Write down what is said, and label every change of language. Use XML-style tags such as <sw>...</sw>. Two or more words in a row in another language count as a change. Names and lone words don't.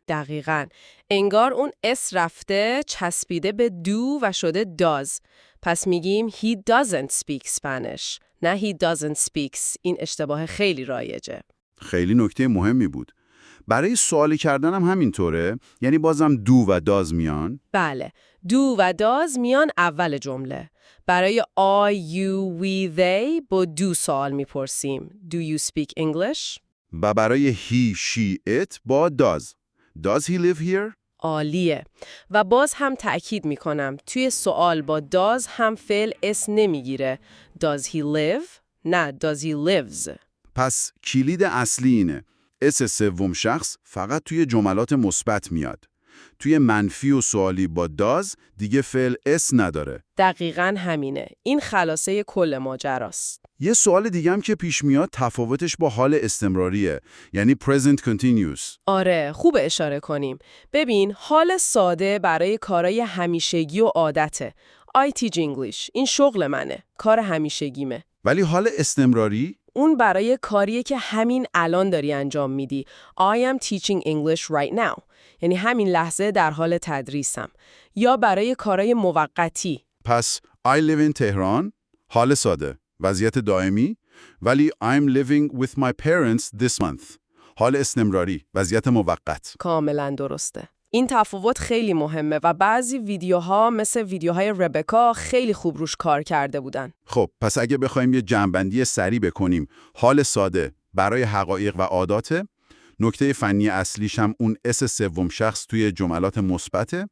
<fa>دقیقاً. انگار اون اس رفته چسبیده به do و شده does. پس میگیم</fa> <en>he doesn't speak Spanish. نه he doesn't speaks.</en> <fa>این اشتباه خیلی رایجه. خیلی نکته مهمی بود. برای سوالی کردن هم همینطوره؟ یعنی بازم do و does میان؟ بله. do و does میان اول جمله. برای</fa> <en>I, you, we, they</en> <fa>با do سوال میپرسیم.</fa> <en>Do you speak English؟</en> <fa>و برای</fa> <en>he, she, it با does. Does he live here؟</en> <fa>عالیه. و باز هم تأکید میکنم توی سوال با does هم فعل اس نمیگیره.</fa> <en>Does he live؟ نه does he lives.</en> <fa>پس کلید اصلی اینه. اس سوم شخص فقط توی جملات مثبت میاد. توی منفی و سوالی با does دیگه فعل اس نداره. دقیقاً همینه. این خلاصه کل ماجراست. یه سوال دیگه هم که پیش میاد تفاوتش با حال استمراریه.</fa> <en>یعنی present continuous.</en> <fa>آره، خوب اشاره کنیم. ببین، حال ساده برای کارهای همیشگی و عادته.</fa> <en>I teach English.</en> <fa>این شغل منه. کار همیشگیمه. ولی حال استمراری اون برای کاریه که همین الان داری انجام میدی.</fa> <en>I am teaching English right now.</en> <fa>یعنی همین لحظه در حال تدریسم. یا برای کارهای موقتی.</fa> <en>پس I live in تهران،</en> <fa>حال ساده، وضعیت دائمی، ولی</fa> <en>I'm living with my parents this month،</en> <fa>حال استمراری، وضعیت موقت. کاملا درسته. این تفاوت خیلی مهمه و بعضی ویدیوها مثل ویدیوهای ربکا خیلی خوب روش کار کرده بودن. خب پس اگه بخوایم یه جمع‌بندی سریع بکنیم، حال ساده برای حقایق و عاداته، نکته فنی اصلیش هم اون اس سوم شخص توی جملات مثبته</fa>